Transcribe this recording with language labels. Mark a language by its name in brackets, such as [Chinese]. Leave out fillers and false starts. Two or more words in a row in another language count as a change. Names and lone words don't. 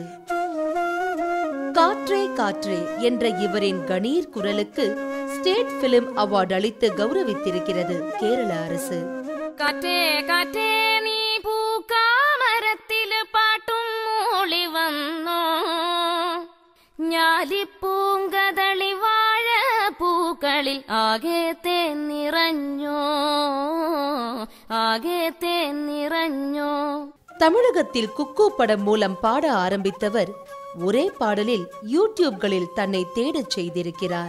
[Tamil] காற்றே காற்றே என்ற இவரின் கணீர் குரலுக்கு ஸ்டேட் பிலிம் அவார்டு அளித்து கௌரவித்திருக்கிறது கேரள அரசு. [Malayalam] കാറ്റേ കാറ്റേ നീ പൂക്കുമരത്തിൽ പാട്ടും മൂളി വന്നോ, ഞാലിപ്പൂങ്കതളി വാഴ പൂക്കളിൽ ആകെ തേന്നിറഞ്ഞോ, ആകെ തേന്നിറഞ്ഞോ. [Tamil] தமிழகத்தில் குக்கு படம் மூலம் பாட ஆரம்பித்தவர் ஒரே பாடலில் யூடியூப்களில் தன்னை தேடச் செய்திருக்கிறார்.